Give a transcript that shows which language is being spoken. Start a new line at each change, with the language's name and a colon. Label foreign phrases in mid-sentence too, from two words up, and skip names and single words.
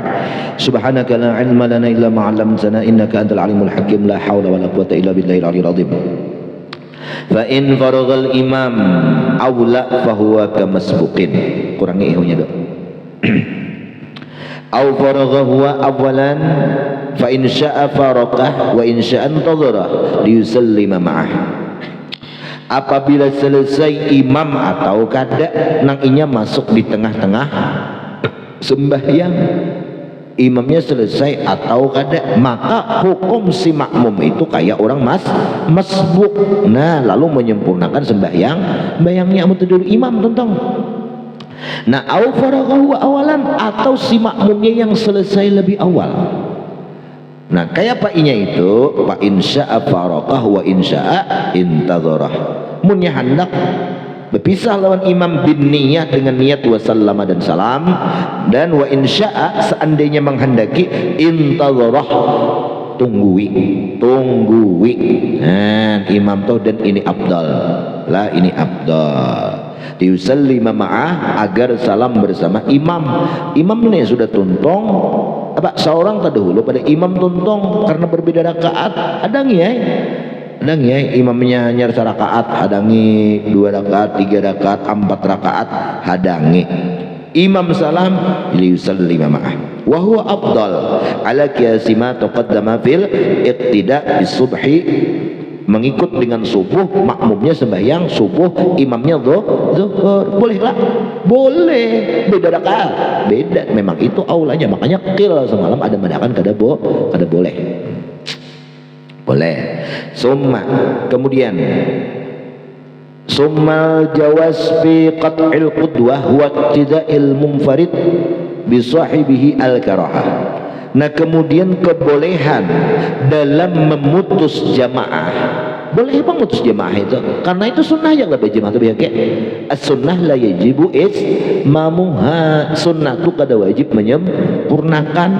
Arabic: سبحانك لا علم لنا إلا ما علمتنا إنك أنت العليم الحكيم، لا حول ولا قوة إلا بالله العلي العظيم. فإن فرغ الإمام أو لا فهو كمسبوق.
Banjar: Kurangi ihnya dok.
Arabic: أو فرغ هو أولا فإن شاء فارقه وإن شاء انتظر ليسلم معه.
Banjar: Apabila selesai imam atau kada nang inya masuk di tengah-tengah sembahyang, imamnya selesai atau kada, maka hukum si makmum itu kayak orang masbuk. Nah, lalu menyempurnakan sembahyangnya tidur imam tentang. Nah,
Arabic: أو فرغ هو أولا,
Banjar: atau si makmumnya yang selesai lebih awal. Nah, kayak pak inya itu, pak
Arabic: إن شاء فارقه وإن شاء انتظره.
Banjar: Munnya hendak berpisah lawan imam bin niyat dengan niat wasallama dan salam, dan
Arabic: وإن شاء
Banjar: seandainya menghendaki intadharah, tunggui. Nah, imam tuh, dan ini afdal lah, ini afdal
Arabic: ليسلم معه,
Banjar: agar salam bersama imam. Imam ini sudah tuntong apa seorang terdahulu pada imam tuntong karena berbeda rakaat, hadangi ya imamnya nyar rakaat, hadangi 2 rakaat 3 rakaat 4 rakaat, hadangi imam salam
Arabic: ليسلم معه وهو أفضل على قياس ما تقدم في الاقتداء بالصبح,
Banjar: mengikut dengan subuh, makmumnya sembahyang subuh, imamnya zuhur. Boleh beda rakaat, beda, memang itu aulanya. Makanya qil semalam ada madakan kada boleh.
Arabic: ثم,
Banjar: kemudian
Arabic: ثم الجواز في قطع القدوة واقتداء المنفرد بصاحبه الكراهة.
Banjar: Nah, kemudian kebolehan dalam memutus jamaah. Boleh memutus jamaah itu karena itu sunnah yang lebih jamaah itu biasa.
Arabic: السنة لا يجب إتمامها.
Banjar: Sunnah itu kada wajib menyempurnakan.